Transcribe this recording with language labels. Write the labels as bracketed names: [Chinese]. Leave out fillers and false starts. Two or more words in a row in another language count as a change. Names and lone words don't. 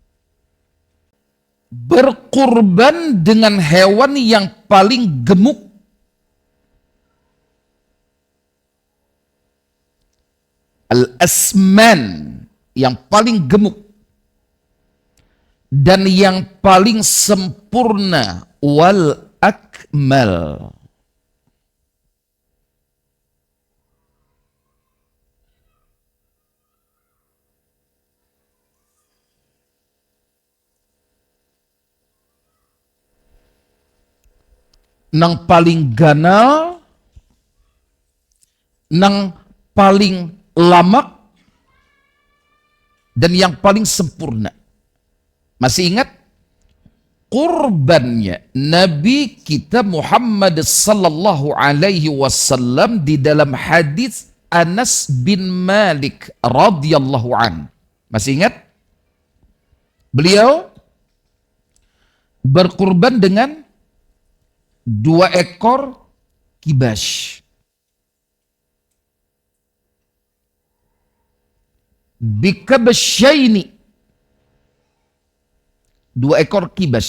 [Indonesian] Berkurban dengan hewan yang paling gemuk, al-asman, yang paling gemuk, dan yang paling sempurna, [Arabic] والأكمل. [Banjar] Nang paling ganal, nang paling lamak, dan yang paling sempurna. [Indonesian] Masih ingat? Kurbannya Nabi kita Muhammad [Arabic] صلى الله عليه وسلم [Indonesian] di dalam hadis Anas bin Malik [Arabic] رضي الله عن. [Indonesian] Masih ingat? Beliau berkurban dengan 2 ekor kibas. Bikabasyaini, 2 ekor kibas.